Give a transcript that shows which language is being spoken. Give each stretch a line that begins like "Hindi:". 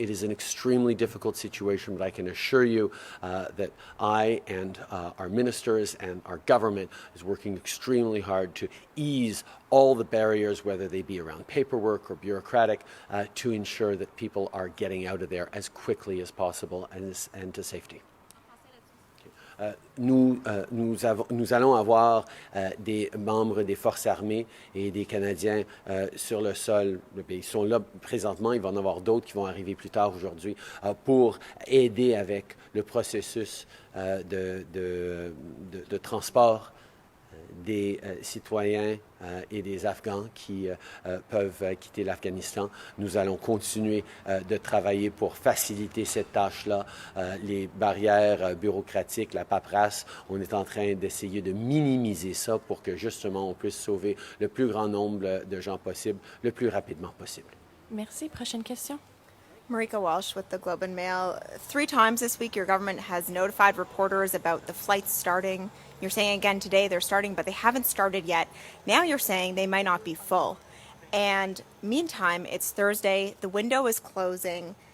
English: It is an extremely difficult situation, but I can assure you that I and our ministers and our government is working extremely hard to ease all the barriers, whether they be around paperwork or bureaucratic, to ensure that people are getting out of there as quickly as possible and to safety.
French: Nous allons avoir des membres des forces armées et des Canadiens sur le sol. Ils sont là présentement. Il va en avoir d'autres qui vont arriver plus tard aujourd'hui pour aider avec le processus de transport des citoyens et des Afghans qui peuvent quitter l'Afghanistan. Nous allons continuer de travailler pour faciliter cette tâche-là. Les barrières bureaucratiques, la paperasse, on est en train d'essayer de minimiser ça pour que justement on puisse sauver le plus grand nombre de gens possible, le plus rapidement possible. Merci. Prochaine question.
English: Marika Walsh with the Globe and Mail. 3 times this week, your government has notified reporters about the flights starting. You're saying again today they're starting, but they haven't started yet. Now you're saying they might not be full. And meantime, it's Thursday. The window is closing.